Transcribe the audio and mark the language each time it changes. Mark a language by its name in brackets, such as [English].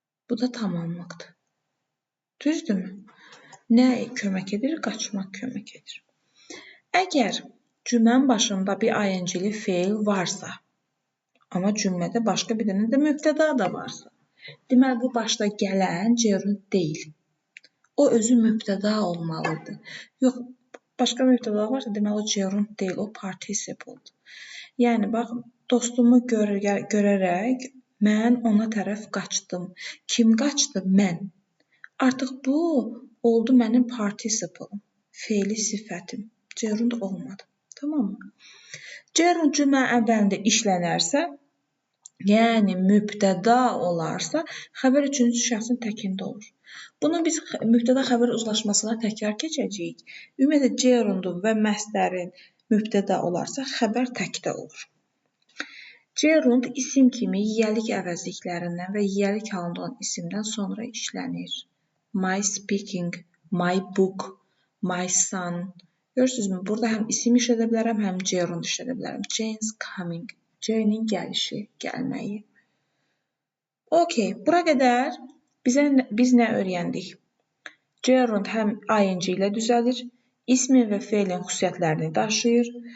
[Azerbaijani] Bu da tamamlıqdır. Düzdürmü? Nə kömək edir? Qaçmaq kömək edir. Əgər cümlənin başında bir ing-li feil varsa, amma cümlədə başqa bir dənə də mübtəda da varsa, deməli, bu başda gələn gerund deyil. O özü mübtəda olmalıdır. Yox, başqa mübtəda varsa, deməli, o gerund deyil, o participle'dır. Yəni, bax, dostumu görərək mən ona tərəf qaçdım. Kim qaçdı? Mən. Artıq bu oldu mənim participle'ım, feili sifətim. Gerund olmadı. Tamam mı? Gerund cümlə əvvəlində işlənərsə, yəni mübtəda olarsa, xəbər üçüncü şəxsin təkində olur. Bunu biz mübtəda xəbər uzlaşmasına təkrar keçəcəyik. Ümumiyyətlə, gerundun və məstərin mübtəda olarsa, xəbər təkdə olur. Gerund isim kimi yiyəlik əvəzliklərindən və yiyəlik halında olan isimdən sonra işlənir. [English] My speaking, my book, my son. [Azerbaijani] Görürsünüzmü? Burada həm isim işlədə bilərəm, həm gerund işlədə bilərəm. [English] Jane's coming. [Azerbaijani] Jane'in gəlişi, gəlməyi. Okey, bura qədər biz nə öyrəndik? Gerund həm ing ilə düzəlir, ismin və feilin xüsusiyyətlərini daşıyır.